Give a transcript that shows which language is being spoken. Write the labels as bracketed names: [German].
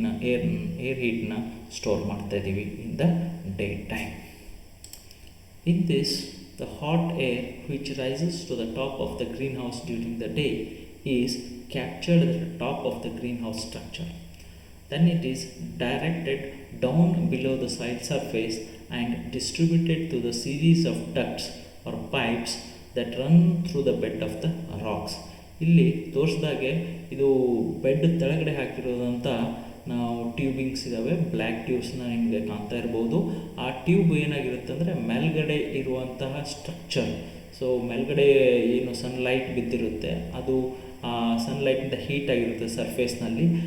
[Kannada] Air ಹೀಟ್ನ store ಮಾಡ್ತಾಯಿದ್ದೀವಿ [English] In the day time. In this, the hot air which rises to the top of the greenhouse during the day is captured at the top of the greenhouse structure. Then it is directed down below the soil surface and distributed to the series of ducts or pipes that run through the bed of the rocks. [Kannada] ಇಲ್ಲಿ ತೋರಿಸಿದಾಗೆ ಇದು bed ಕೆಳಗಡೆ ಹಾಕಿರೋದಂಥ ನಾವು ಟ್ಯೂಬಿಂಗ್ಸ್ ಇದ್ದಾವೆ, black ಟ್ಯೂಬ್ಸ್ನ ನಿಮಗೆ ಕಾಣ್ತಾ ಇರ್ಬೋದು. ಆ tube ಏನಾಗಿರುತ್ತೆ ಅಂದರೆ ಮೇಲ್ಗಡೆ ಇರುವಂತಹ ಸ್ಟ್ರಕ್ಚರ್. ಸೊ ಮೇಲ್ಗಡೆ ಏನು ಸನ್ಲೈಟ್ ಬಿದ್ದಿರುತ್ತೆ ಅದು ಆ ಸನ್ಲೈಟಿಂದ ಹೀಟ್ ಆಗಿರುತ್ತೆ ಸರ್ಫೇಸ್ನಲ್ಲಿ.